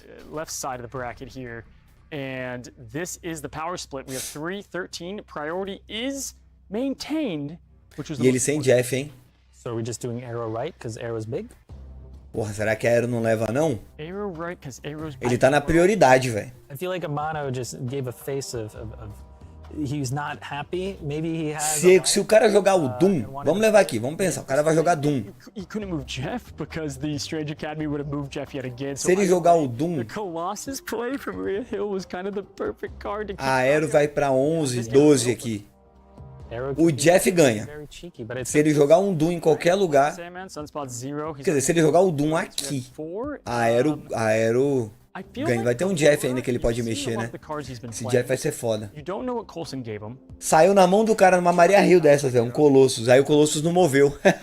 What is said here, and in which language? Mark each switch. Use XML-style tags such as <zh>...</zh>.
<en>Left side of the bracket here. And this is the power split. We have 3-13. Priority is maintained.</en> <pt>E ele sem Jeff, hein?</pt> <en>So are we just doing arrow right because arrow's big?</en> <pt>Porra, será que a Aero não leva, não?</pt> <en>Arrow right, arrow's big.</en> <pt>Ele tá na prioridade, velho.</pt> <en>I feel like Amano just gave a face of he's not happy. Maybe he has.</en> <pt>Se o cara jogar o Doom, vamos levar aqui, vamos pensar. O cara vai jogar Doom.</pt> <en>He couldn't move Jeff because the Strange Academy would have moved Jeff yet again.</en> <pt>Se ele jogar o Doom,</pt> <en>the Colossus play from Maria Hill was kind of the perfect card to keep.</en> <pt>A Aero vai pra 11, 12 aqui. o Jeff ganha. Se ele jogar um Doom em qualquer lugar, quer dizer, se ele jogar o Doom aqui, a Aero ganha. Vai ter um Jeff ainda que ele pode mexer, né? Esse Jeff vai ser foda. Saiu na mão do cara numa Maria Rio dessas, um Colossus. Aí o Colossus não moveu.</pt>